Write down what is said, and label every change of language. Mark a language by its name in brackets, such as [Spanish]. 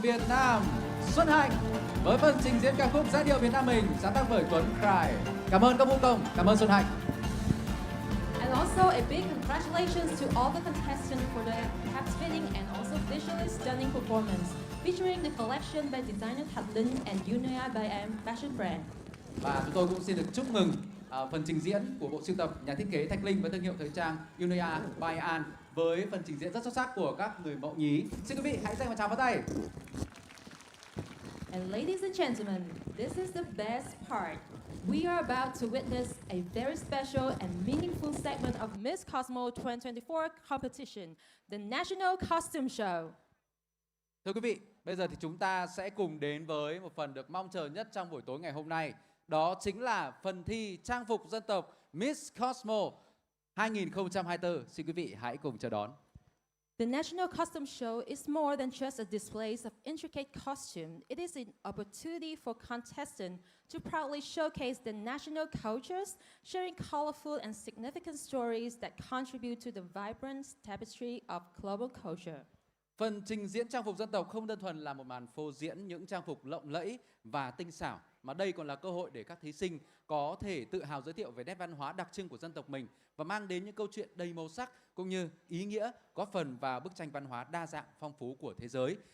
[Vietnamese] Việt Nam Xuân Hạnh với phần trình diễn ca khúc giai điệu Việt Nam mình sáng tác bởi Tuấn Khải. Cảm ơn các vũ công, cảm ơn Xuân Hạnh. [English] And also a big congratulations to all the contestants for the captivating and also visually stunning performance, featuring the collection by designer Thạch Linh and Unia by AM Fashion Brand. [Vietnamese] Và chúng tôi cũng xin được chúc mừng phần trình diễn của bộ sưu tập nhà thiết kế Thạch Linh và thương hiệu thời trang Unia by An với phần trình diễn rất xuất sắc của các người mẫu nhí. Xin quý vị hãy dành một tràng pháo tay. [English] And ladies and gentlemen, this is the best part. We are about to witness a very special and meaningful segment of Miss Cosmo 2024 competition, the National Costume Show. [Vietnamese] Thưa quý vị, bây giờ thì chúng ta sẽ cùng đến với một phần được mong chờ nhất trong buổi tối ngày hôm nay. Đó chính là phần thi trang phục dân tộc Miss Cosmo 2024. Xin quý vị hãy cùng chờ đón. [English] The National Costume Show is more than just a display of intricate costume. It is an opportunity for contestants to proudly showcase the national cultures, sharing colorful and significant stories that contribute to the vibrant tapestry of global culture. [Vietnamese] Phần trình diễn trang phục dân tộc không đơn thuần là một màn phô diễn những trang phục lộng lẫy và tinh xảo, mà đây còn là cơ hội để các thí sinh có thể tự hào giới thiệu về nét văn hóa đặc trưng của dân tộc mình và mang đến những câu chuyện đầy màu sắc cũng như ý nghĩa, góp phần vào bức tranh văn hóa đa dạng phong phú của thế giới.